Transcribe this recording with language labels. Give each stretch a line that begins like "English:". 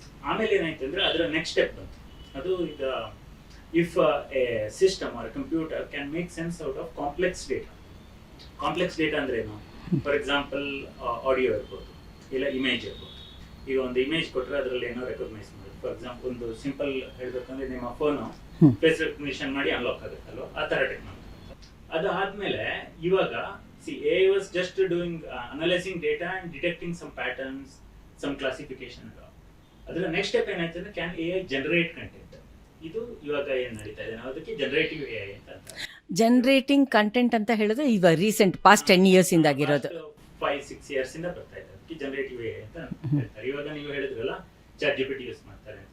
Kannada: ಆಮೇಲೆ ಏನಾಯ್ತು ಅಂದರೆ, ಅದರ ನೆಕ್ಸ್ಟ್ ಸ್ಟೆಪ್ ಬಂತು. ಅದು ಈಗ
English: If a system or computer can make sense out of complex data.
Kannada: Complex data ಅಂದ್ರೆ ಏನು? ಫಾರ್ ಎಕ್ಸಾಂಪಲ್ ಆಡಿಯೋ ಇರ್ಬೋದು, ಇಲ್ಲ ಇಮೇಜ್ ಇರ್ಬೋದು. ಈಗ ಒಂದು ಇಮೇಜ್ ಕೊಟ್ಟರೆ ಅದರಲ್ಲಿ ಏನೋ ರೆಕಗ್ನೈಸ್ ಮಾಡೋದು. ಫಾರ್ ಎಕ್ಸಾಂಪಲ್ ಒಂದು ಸಿಂಪಲ್ ಹೇಳ್ಬೇಕಂದ್ರೆ, ನಿಮ್ಮ ಫೋನು ಫೇಸ್ ರೆಕಗ್ನಿಷನ್ ಮಾಡಿ ಅನ್ಲಾಕ್ ಆಗುತ್ತಲ್ವ, ಆ ಥರ ಟೆಕ್ನಾಲಜಿ. ಅದಾದ್ಮೇಲೆ ಇವಾಗ
English: AI was just doing analyzing data and detecting some patterns, some classification.
Kannada: ಅದರ ನೆಕ್ಸ್ಟ್ ಸ್ಟೆಪ್ ಏನಾಯ್ತು ಅಂದ್ರೆ,
English: Can AI generate content.
Kannada: ಇದು ಇವಾಗ ಏನು ನಡೀತಾ ಇದೆ, ನಾವು ಅದಕ್ಕೆ ಜನರೇಟಿವ್ AI ಅಂತ. ಜನರೇಟಿಂಗ್ ಕಂಟೆಂಟ್ ಅಂತ ಹೇಳಿದ್ರೆ ಇವಾಗ ರೀಸೆಂಟ್ ಪಾಸ್ಟ್ 10 years ಇಂದ ಆಗಿರೋದು. 5-6 years ಇಂದ ಬರ್ತಾ ಇದೆ. ಅದಕ್ಕೆ ಜನರೇಟಿವ್ ಎ ಅಂತ ಹೇಳ್ತಾರೆ. ಇವಾಗ ನೀವು ಹೇಳಿದ್ರಲ್ಲ ಚಾಟ್ ಜಿಪಿಟಿ ಯೂಸ್ ಮಾಡ್ತಾರೆ.